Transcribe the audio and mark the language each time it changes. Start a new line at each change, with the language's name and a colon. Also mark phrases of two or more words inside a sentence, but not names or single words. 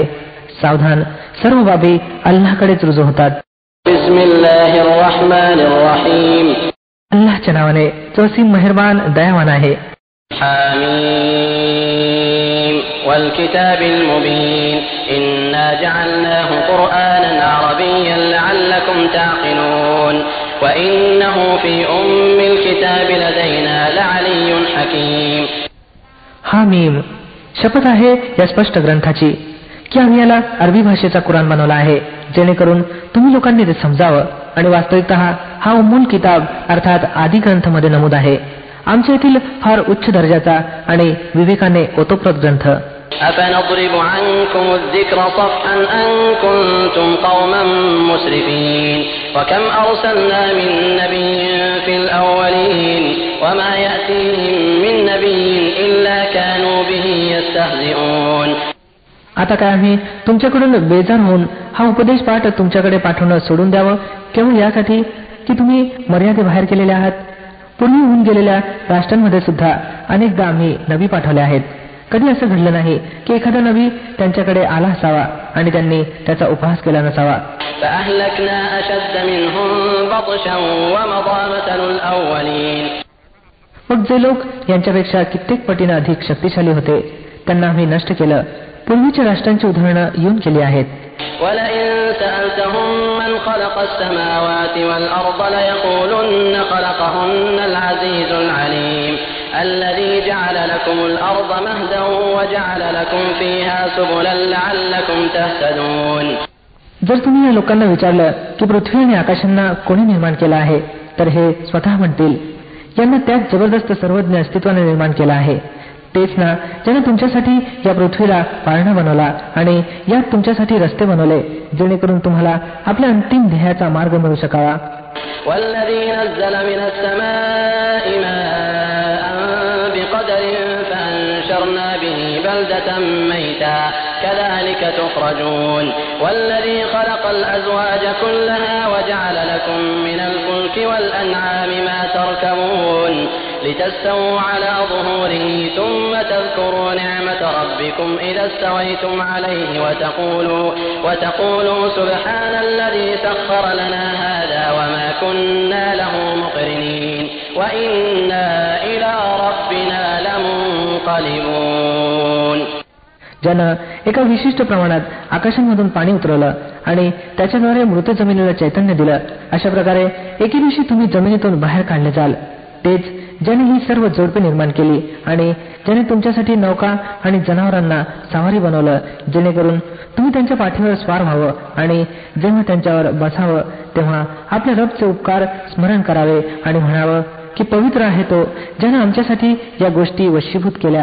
Marathi: सावधान, सर्व बाबी अल्लाहकडेच रुजू होतात. अल्लाहच्या नावाने जो असीम मेहरबान दयावान आहे.
Arabic: حميم والكتاب المبين إنا جعلناه قرآنا عربيا لعلكم تعقلون وإنه في أم الكتاب لدينا لعلي حكيم.
Marathi: हामीम, शपथ आहे या स्पष्ट ग्रंथाची की आम्ही याला अरबी भाषेचा कुराण बनवला आहे जेणेकरून तुम्ही लोकांनी ते समजावं, आणि वास्तविकतः हा
Arabic: أم الكتاب
Marathi: अर्थात आदी ग्रंथामध्ये नमूद आहे, आमच्या येथील फार उच्च दर्जाचा आणि विवेकाने ओतप्रोत ग्रंथ.
Arabic: أفنضرب عنكم الذكر صفحا أن كنتم قوما مسرفين وكم أرسلنا من نبي في الأولين وما يأتيهم من نبي إلا كانوا به يستهزئون.
Marathi: आता काय आम्ही तुमच्याकडून बेजार होऊन हा उपदेश पाठ तुमच्याकडे पाठवणं सोडून द्यावं केवळ यासाठी की तुम्ही मर्यादेबाहेर केलेले आहात. पूर्वी होऊन गेलेल्या राष्ट्रांमध्ये सुद्धा अनेकदा आम्ही नबी पाठवले आहेत. कधी असं घडलं नाही की एखादा नबी त्यांच्याकडे आला असावा आणि त्यांनी त्याचा उपहास केला नसावा. मग जे लोक यांच्यापेक्षा कित्येक पटीनं अधिक शक्तिशाली होते त्यांना आम्ही नष्ट केलं. पूर्वीच्या राष्ट्रांची उदाहरणं येऊन केली आहेत.
Arabic: وَلَئِن سَأَلْتَهُم مَّنْ خَلَقَ السَّمَاوَاتِ وَالْأَرْضَ لَيَقُولُنَّ خَلَقَهُنَّ الْعَزِيزُ الْعَلِيمُ الَّذِي جَعَلَ لَكُمُ الْأَرْضَ مَهْدًا وَجَعَلَ لَكُمْ فِيهَا سُبُلًا لَّعَلَّكُمْ تَهْتَدُونَ.
Marathi: जर तुम्ही या लोकांना विचारलं की पृथ्वी आणि आकाशांना कोणी निर्माण केलं आहे तर हे स्वतः म्हणतील, यांना त्यात जबरदस्त सर्वज्ञ अस्तित्वाने निर्माण केलं आहे. तेच ना ज्याने तुमच्यासाठी या पृथ्वीला पाळणा बनवला आणि यात तुमच्यासाठी रस्ते बनवले जेणेकरून तुम्हाला आपल्या अंतिम ध्येयाचा मार्ग मिळू शकावा.
Arabic: والذي نزل من السماء ماء بقدر فأنشرنا به بلدة ميتا كذلك تخرجون والذي خلق الأزواج كلها وجعل لكم من الفلك والأنعام ما تركبون لتستووا على ظهوره ثم تذكروا نعمة ربكم إذا استويتم عليه وتقولوا سبحان الذي سخر لنا هذا وما كنا له مقرنين وإنا إلى ربنا لمنقلبون.
Marathi: ज्यानं एका विशिष्ट प्रमाणात आकाशांमधून पाणी उतरवलं आणि त्याच्याद्वारे मृत जमिनीला चैतन्य दिलं, अशा प्रकारे एके दिवशी तुम्ही जमिनीतून बाहेर काढले जाल. तेच ज्याने ही सर्व जोडपे निर्माण केली आणि ज्याने तुमच्यासाठी नौका आणि जनावरांना सवारी बनवलं, जेणेकरून तुम्ही त्यांच्या पाठीवर स्वार व्हावं आणि जेव्हा त्यांच्यावर बसावं तेव्हा आपल्या रबचे उपकार स्मरण करावे आणि म्हणावं की पवित्र आहे तो ज्याने आमच्यासाठी या गोष्टी वशीभूत केल्या.